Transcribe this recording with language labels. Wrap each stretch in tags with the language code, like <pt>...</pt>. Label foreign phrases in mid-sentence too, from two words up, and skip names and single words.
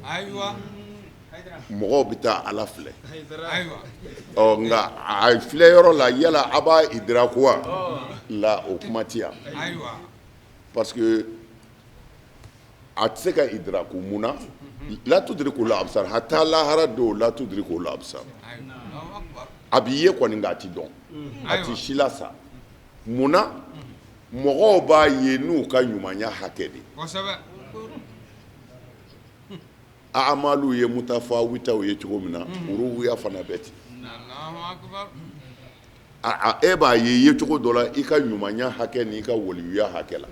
<bm>mɔgɔw bɛ taa ala filɛ nka a filɛ yɔrɔ la yala a b'a idraku wa la o kuma ti yan</bm> <fr>parce que</fr> <bm>a tɛ se ka idraku mun na</bm> <ar>لا تدرك الأبصار</ar> <bm>hatta lahara do</bm> <ar>لا تدرك الأبصار</ar> <bm>a b'i ye kɔni nka a ti dɔn a ti si la sa mun na mɔgɔw b'a ye n'u ka ɲumanya hakɛ de amalu ye mutafawitaw ye cogo min na urubuya fana bɛ ten e b'a ye cogo dɔ la i ka ɲumanya hakɛ ni i ka waliyuya hakɛ la</bm>